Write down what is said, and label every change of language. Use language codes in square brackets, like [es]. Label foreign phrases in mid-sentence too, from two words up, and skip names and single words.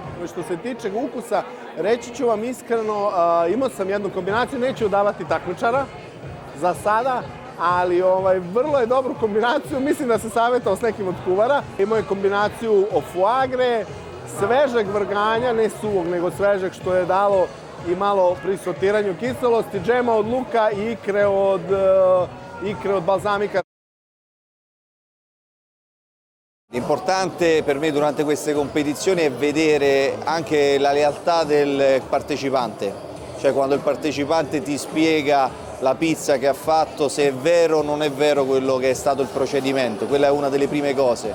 [sr] Što se tiče ukusa, reći ću vam iskreno, imao sam jednu kombinaciju, neću davati takmičara za sada, ali vrlo je dobru kombinaciju, mislim da se savjetao s nekim od kuvara. Imao je kombinaciju [fr] foie gras, [sr] svežeg vrganja, ne suvog, nego svežeg, što je dalo i malo pri sortiranju kiselosti, džema od luka i ikre od balsamika. [it] L'importante per me durante queste competizioni è vedere anche la lealtà del partecipante, cioè quando il partecipante ti spiega la pizza che ha fatto, se è vero o non è vero quello che è stato il procedimento, quella è una delle prime cose.